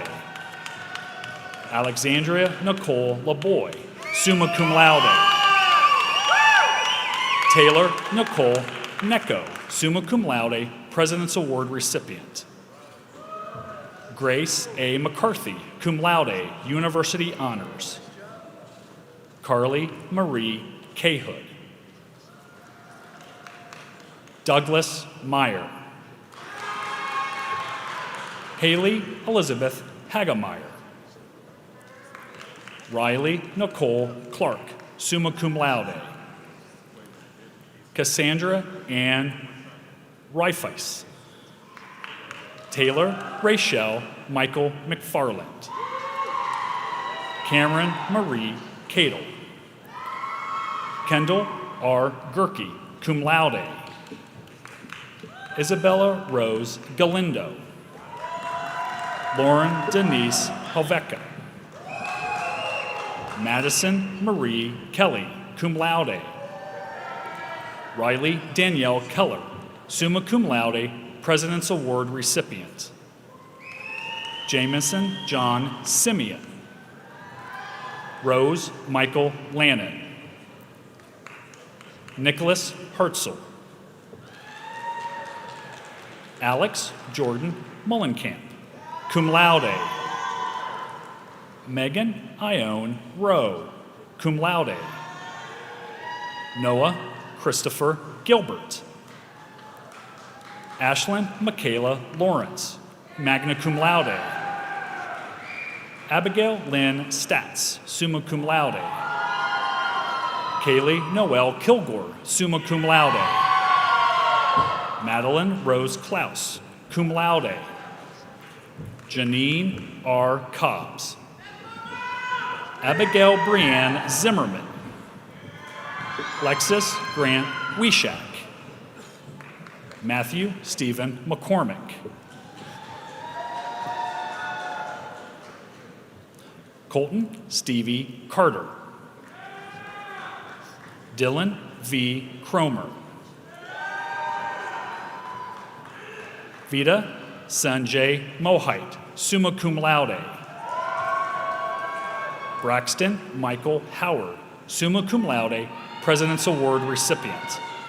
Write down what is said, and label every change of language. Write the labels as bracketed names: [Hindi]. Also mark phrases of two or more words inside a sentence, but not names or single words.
[English] Alexandria Nicole LaBoy, [Latin] summa cum laude. [English] Taylor Nicole Necco, [Latin] summa cum laude, [English] President's Award recipient. Grace A. McCarthy, [Latin] cum laude, [English] University Honors. Carly Marie Cahood. Douglas Meyer. Haley Elizabeth Hagemeyer. Riley Nicole Clark, [Latin] summa cum laude. [English] Cassandra Ann Reifeis. Taylor Rachel Michael McFarland. Cameron Marie Cadle. Kendall R. Gerke, [Latin] cum laude. [English] Isabella Rose Galindo. Lauren Denise Helveka. Madison Marie Kelly, [Latin] cum laude. [English] Riley Danielle Keller, [Latin] summa cum laude, [English] President's Award recipient. Jamison John Simeon. Rose Michael Lannon. Nicholas Hartzell. Alex Jordan Mullenkamp, [Latin] cum laude. [English] Megan Ione Rowe, [Latin] cum laude. [English] Noah Christopher Gilbert. Ashlyn Michaela Lawrence, [Latin] magna cum laude. [English] Abigail Lynn Statz, [Latin] summa cum laude. [English] Kaylee Noel Kilgore, [Latin] summa cum laude. [English] Madeline Rose Klaus, [Latin] cum laude. [English] Janine R. Cobbs. Abigail Brianne Zimmerman. Lexus Grant Wishak. Matthew Stephen McCormick. Colton Stevie Carter. Dylan V. Cromer. Vita Sanjay Mohite, [Latin] summa cum laude. [English] Braxton Michael Howard, [Latin] summa cum laude, [English] President's Award recipient.